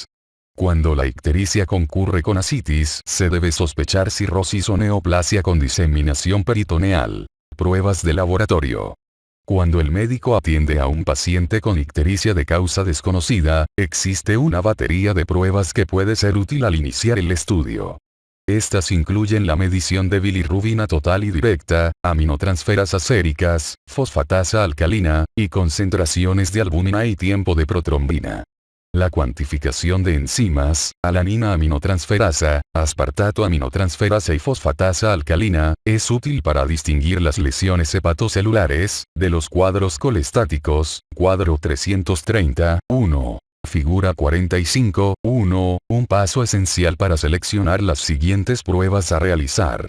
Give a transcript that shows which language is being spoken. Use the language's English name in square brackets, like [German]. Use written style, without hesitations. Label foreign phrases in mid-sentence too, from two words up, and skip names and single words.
[Spanish] Cuando la ictericia concurre con ascitis, se debe sospechar cirrosis o neoplasia con diseminación peritoneal. Pruebas de laboratorio. Cuando el médico atiende a un paciente con ictericia de causa desconocida, existe una batería de pruebas que puede ser útil al iniciar el estudio. Estas incluyen la medición de bilirrubina total y directa, aminotransferasas séricas, fosfatasa alcalina, y concentraciones de albúmina y tiempo de protrombina. La cuantificación de enzimas, alanina aminotransferasa, aspartato aminotransferasa y fosfatasa alcalina, es útil para distinguir las lesiones hepatocelulares, de los cuadros colestáticos, cuadro 330, 1. Figura 45, 1, un paso esencial para seleccionar las siguientes pruebas a realizar.